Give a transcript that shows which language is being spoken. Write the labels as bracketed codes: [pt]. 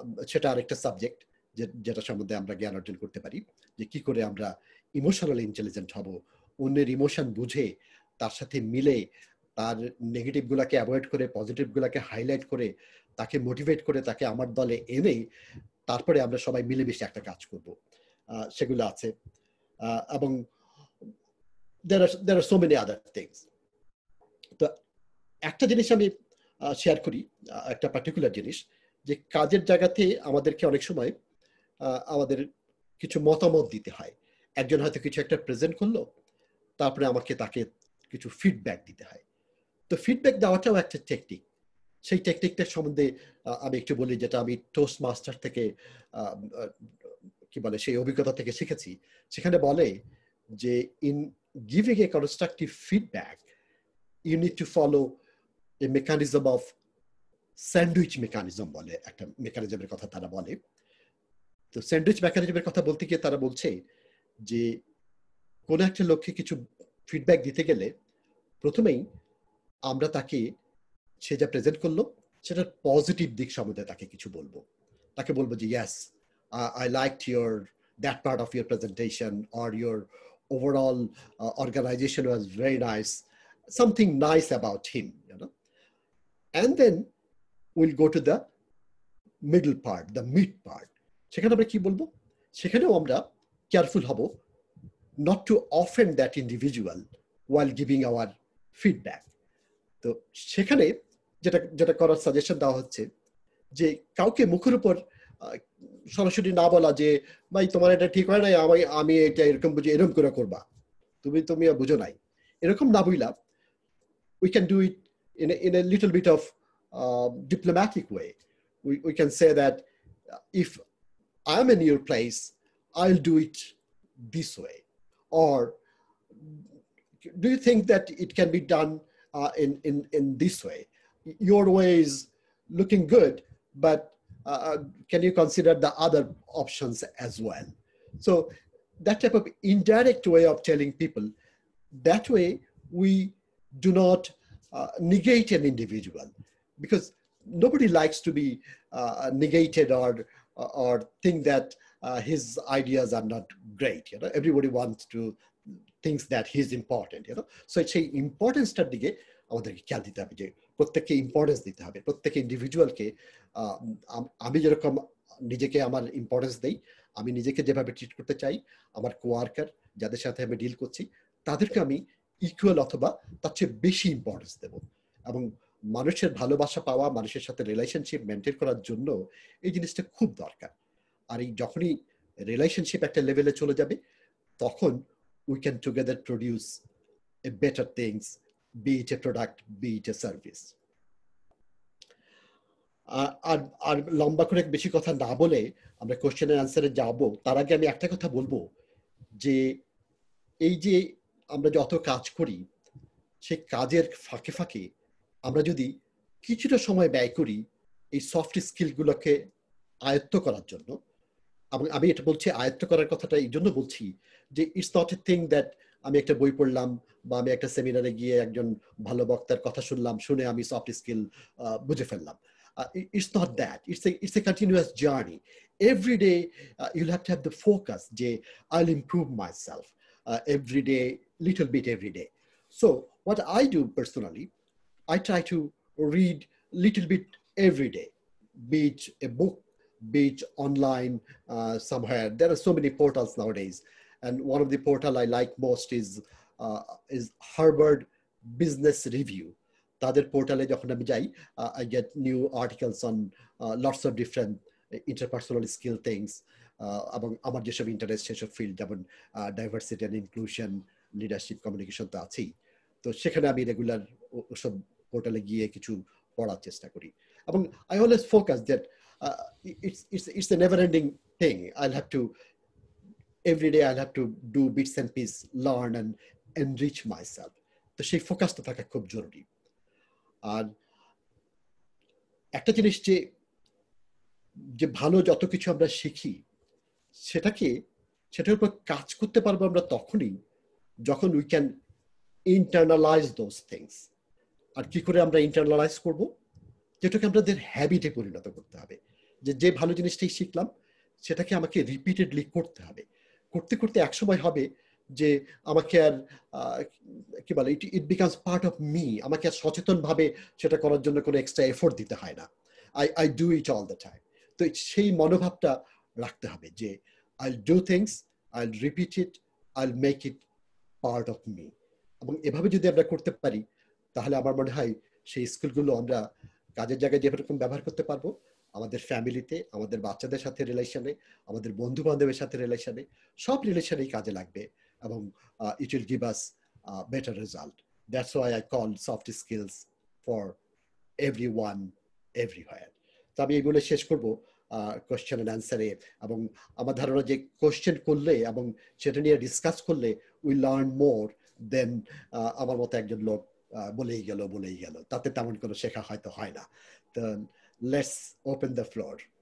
[bn] সেটা আরেকটা সাবজেক্ট যেটা সম্বন্ধে আমরা জ্ঞান অর্জন করতে পারি, যে কি করে আমরা ইমোশনালি ইন্টেলিজেন্ট হব, অন্যের ইমোশন বুঝে তার সাথে মিলে তার নেগেটিভ গুলাকে অ্যাভয়েড করে পজিটিভ গুলাকে হাইলাইট করে তাকে মোটিভেট করে তাকে আমার দলে এনে তারপরে আমরা সবাই মিলেমিশে একটা কাজ করব, সেগুলো আছে। [en] এবং there are so many other things. [bn] তো একটা জিনিস আমি শেয়ার করি, একটা পার্টিকুলার জিনিস, যে কাজের জায়গাতে আমাদেরকে অনেক সময় আমাদের কিছু মতামত দিতে হয়। একজন হয়তো কিছু একটা প্রেজেন্ট করলো, তারপরে আমাকে তাকে কিছু ফিডব্যাক দিতে হয়। তো ফিডব্যাক দেওয়াটাও একটা টেকনিক। সেই টেকনিকটার সম্বন্ধে আমি একটু বলি, যেটা আমি টোস্ট মাস্টার থেকে কি বলে সেই অভিজ্ঞতা থেকে শিখেছি। সেখানে বলে যে [en] in giving a constructive feedback you need to follow a mechanism of sandwich mechanism [bn] বলে একটা মেকানিজমের কথা তারা বলে। তো স্যান্ডউইচ মেকানিজমের কথা বলতে গিয়ে তারা বলছে যে কোন একটা লোককে কিছু ফিডব্যাক দিতে গেলে প্রথমেই আমরা তাকে সে যা প্রেজেন্ট করলো সেটার পজিটিভ দিক সম্বন্ধে তাকে কিছু বলবো। তাকে বলবো যে [en] yes, I liked that part of your presentation, or your overall organization was very nice, something nice about him, and then we'll go to the middle part, the mid part. [bn] সেখানে আমরা কি বলবো? [en] সেখানেও আমরা কেয়ারফুল হব not to offend that individual while giving our feedback. [bn] তো সেখানে যেটা করার সাজেশন দেওয়া হচ্ছে যে কাউকে মুখের উপর সরাসরি না বলা যে ভাই তোমার এটা ঠিক হয় নাই, আমি এটা এরকম বুঝি এরকম করে করবা, তুমি বুঝো নাই, এরকম না বইলা [en] we can do it in a little bit of diplomatic way. We can say that if I'm in your place, I'll do it this way. Or do you think that it can be done in this way? Your way is looking good, but can you consider the other options as well? So that type of indirect way of telling people, that way we do not negate an individual, because nobody likes to be negated or think that his ideas are not great. Everybody wants to thinks that he's important. [bn] So সেই ইম্পর্টেন্সটার দিকে আমাদেরকে খেয়াল দিতে হবে, যে প্রত্যেককে importance দিতে হবে, প্রত্যেক ইন্ডিভিজুয়ালকে। আমি যেরকম নিজেকে আমার ইম্পর্টেন্স দেই, আমি নিজেকে যেভাবে ট্রিট করতে চাই, আমার কোয়ার্কার যাদের সাথে আমি ডিল করছি তাদেরকে আমি ইকুয়াল অথবা তার চেয়ে বেশি ইম্পর্টেন্স দেব। এবং মানুষের ভালোবাসা পাওয়া, মানুষের সাথে রিলেশনশিপ মেনটেন করার জন্য এই জিনিসটা খুব দরকার। আর এই যখনই রিলেশনশিপ একটা লেভেলে চলে যাবে, তখন [en] we can together produce a better things, be it a product, be it a service. [bn] আর লম্বা করে বেশি কথা না বলে আমরা কোশ্চেনের আনসারে যাব, তার আগে আমি একটা কথা বলবো, যে এই যে আমরা যত কাজ করি সেই কাজের ফাঁকে ফাঁকে আমরা যদি কিছুটা সময় ব্যয় করি এই সফট স্কিলগুলোকে আয়ত্ত করার জন্য। আমি এটা বলছি, আয়ত্ত করার কথাটা এই জন্য বলছি যে [en] it's not a thing that [bn] আমি একটা বই পড়লাম বা আমি একটা সেমিনারে গিয়ে একজন ভালো বক্তার কথা শুনলাম, শুনে আমি সফট স্কিল বুঝে ফেললাম। [en] It's not that. It's a continuous journey. Every day you'll have to have the focus, যে I'll improve myself every day, little bit every day. So what I do personally, I try to read little bit every day, be it a book, be it online somewhere. There are so many portals nowadays, and one of the portal I like most is Harvard Business Review. [bn] তাদের পোর্টালে যখন আমি যাই, [en] I get new articles on lots of different interpersonal skill things, [bn] এবং আমার যেসব interest সেসব field, যেমন diversity and inclusion, leadership, communication তো আছেই। তো সেখানে আমি রেগুলার ওসব পোর্টালে গিয়ে কিছু পড়ার চেষ্টা করি। [en] এবং I always focus that it's a never-ending thing. I'll have to every day I'll have to do bits and pieces, learn and enrich myself. [bn] তো সেই ফোকাসটা থাকা খুব জরুরি। আর একটা জিনিস যে ভালো যত কিছু আমরা শিখি, সেটার উপর কাজ করতে পারবো আমরা তখনই যখন [en] We can internalise those things. [bn] আর কি করে আমরা ইন্টারনালাইজ করব? যেটাকে আমাদের হ্যাবিটে পরিণত করতে হবে। যে ভালো জিনিসটাই শিখলাম সেটাকে আমাকে রিপিটেডলি করতে হবে। করতে করতে একসময় হবে যে আমাকে আর কি বলে, [en] It becomes part of me. [bn] আমাকে আর সচেতনভাবে সেটা করার জন্য কোনো এক্সট্রা এফোর্ট দিতে হয় না। [en] I do it all the time. [bn] তো সেই মনোভাবটা রাখতে হবে যে [en] I'll do things, I'll repeat it, I'll make it part of me. [bn] এবং এভাবে যদি আমরা করতে পারি তাহলে আমার মনে হয় সেই স্কিলগুলো আমরা কাজের জায়গায় যেরকম ব্যবহার করতে পারবো, আমাদের ফ্যামিলিতে, আমাদের বাচ্চাদের সাথে রিলেশনে, আমাদের বন্ধু বান্ধবের সাথে রিলেশনে, সব রিলেশনেই কাজে লাগবে এবং [en] it will give us a better result. That's why I call soft skills for everyone, everywhere. [bn] তো আমি এই বলে শেষ করবো কোয়েশ্চেন এন্ড অ্যান্সারে। এবং আমার ধারণা যে কোয়েশ্চেন করলে এবং সেটা নিয়ে ডিসকাস করলে [en] we learn more than [bn] আমার মতো একজন লোক বলেই গেল, তাতে তেমন কোনো শেখা হয়তো হয় না। [en] তো let's open the floor.